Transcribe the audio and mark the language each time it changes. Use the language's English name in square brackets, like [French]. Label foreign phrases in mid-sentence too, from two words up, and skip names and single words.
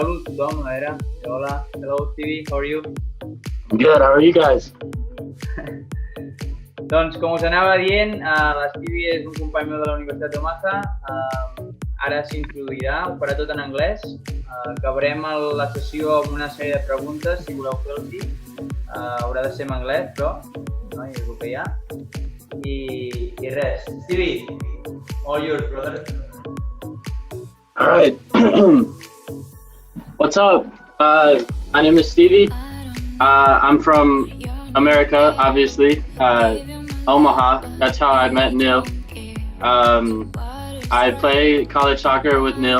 [Catalan] tothom, a veure, hola, [English] hello Stevie, how are you? I'm good, how are you guys? [Catalan] Doncs com us anava dient, l'Stevie és un company meu de la Universitat d'OMAHA, ara s'introduirà, ho farà tot en anglès, acabarem la sessió amb una sèrie de preguntes, si voleu fer-los, haurà de ser en anglès, però no, és el que hi ha, i res. Stevie, [English] all yours, brother. Alright, what's up? My name is Stevie. I'm from America, obviously. Omaha, that's how I met Neil. I play college soccer with Neil.